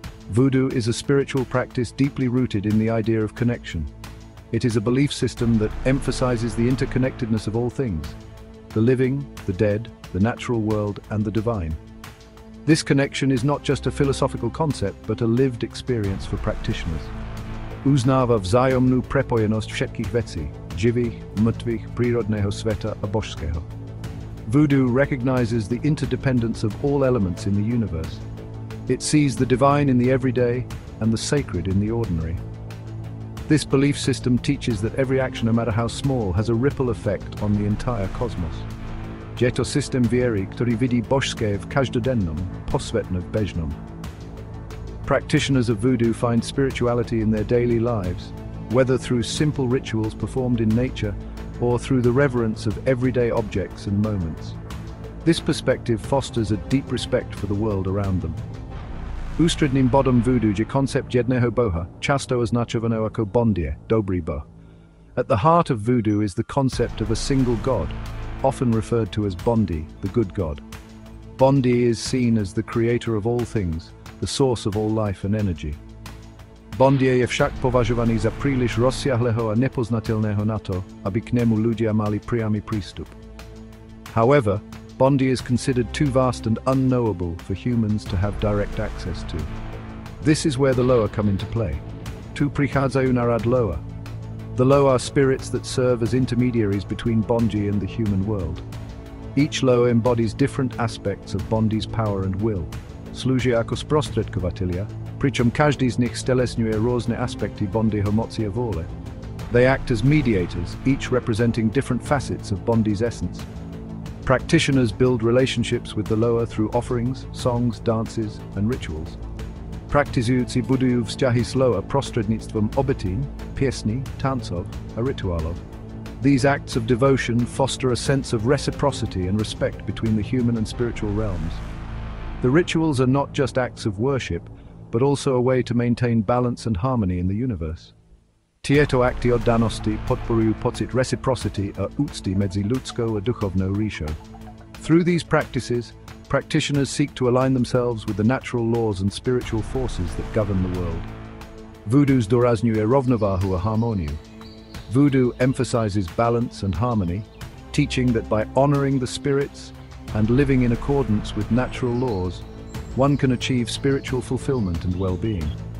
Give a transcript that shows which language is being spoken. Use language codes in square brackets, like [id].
[en] Voodoo is a spiritual practice deeply rooted in the idea of connection. It is a belief system that emphasizes the interconnectedness of all things, the living, the dead, the natural world, and the divine. This connection is not just a philosophical concept, but a lived experience for practitioners. [sk] Uznáva vzájomnú prepojenosť všetkých vecí, živých, mŕtvych, prírodného sveta a božského. [en] Voodoo recognizes the interdependence of all elements in the universe. It sees the divine in the everyday and the sacred in the ordinary. This belief system teaches that every action, no matter how small, has a ripple effect on the entire cosmos. [sk] Je to systém viery, ktorý vidí božské v každodennom, posvetné v bežnom. [en] Practitioners of voodoo find spirituality in their daily lives, whether through simple rituals performed in nature or through the reverence of everyday objects and moments. This perspective fosters a deep respect for the world around them. [sk] Ústredným bodom voodoo je koncept jedného boha, často označovaného ako bondie, dobrý boh. [en] At the heart of voodoo is the concept of a single god, often referred to as Bondi, the good god. Bondi is seen as the creator of all things, the source of all life and energy. [sk] Bondie je však považovaný za príliš rozsiahleho a nepoznateľného na to, aby k nemu ľudia mali priamy prístup. [en] However, Bondi is considered too vast and unknowable for humans to have direct access to. This is where the loa come into play. [sk] Tu prichádzajú na rad Loa. [en] The Loa are spirits that serve as intermediaries between Bondi and the human world. Each Loa embodies different aspects of Bondi's power and will. [sk] Slúžia ako sprostredkovatelia, pričom každý z nich stelesňuje rôzne aspekty Bondiho moci a vôle. [en] They act as mediators, each representing different facets of Bondi's essence. Practitioners build relationships with the Loa through offerings, songs, dances, and rituals. [sk] Praktizujúci budujú vzťahy s Loa prostredníctvom obetín, piesní, tancov a rituálov. [en] These acts of devotion foster a sense of reciprocity and respect between the human and spiritual realms. The rituals are not just acts of worship, but also a way to maintain balance and harmony in the universe. [sk] Tieto akty oddanosti podporujú pocit reciprocity a úcty medzi ľudskou a duchovnou ríšou. [en] Through these practices, practitioners seek to align themselves with the natural laws and spiritual forces that govern the world. [sk] Voodoo zdôrazňuje rovnováhu a harmóniu. [en] Voodoo emphasizes balance and harmony, teaching that by honoring the spirits and living in accordance with natural laws, one can achieve spiritual fulfillment and well-being.